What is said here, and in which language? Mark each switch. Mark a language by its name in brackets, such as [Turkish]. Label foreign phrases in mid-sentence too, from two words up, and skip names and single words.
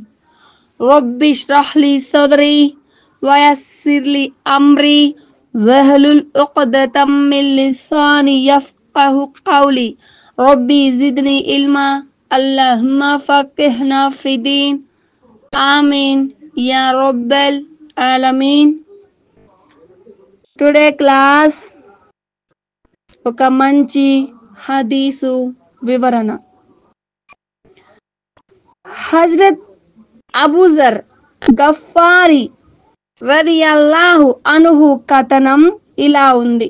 [Arabic] رب اشرح لي صدري ويسر لي أمري واحلل عقدة من لساني يفقهوا قولي. رب زدني علما. اللهم فقهنا في الدين. آمين يا رب العالمين. [English] today class [Telugu] ఒక మంచి హదీసు వివరణ. హజ్రత్ అబూజర్ గఫారి [Arabic] رضي الله عنه [Telugu] కథనం ఇలా ఉంది.